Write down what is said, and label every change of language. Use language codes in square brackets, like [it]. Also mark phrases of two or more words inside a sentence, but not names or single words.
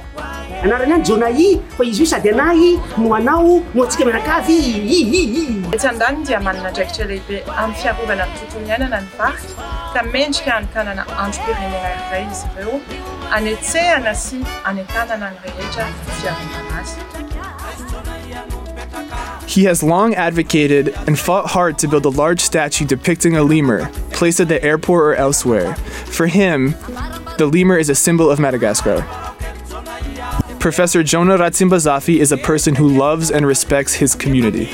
[mg] Anarana jonahi, fa izy io sady anahy no anao no atsika mianakavy. Etsy andany dia manana andraikitra lehibe amin'ny fiarovana ny tontolo iainana ny varika ka mendrika hanokanana androm-pirenena iray izy ireo anetsehana sy anetanana ny rehetra fiarovana azy. [en] He has long advocated and fought hard to build a large statue depicting a lemur, placed at the airport or elsewhere. For him, the lemur is a symbol of Madagascar. Professor Jonah Ratsimbazafi is a person who loves and respects his community.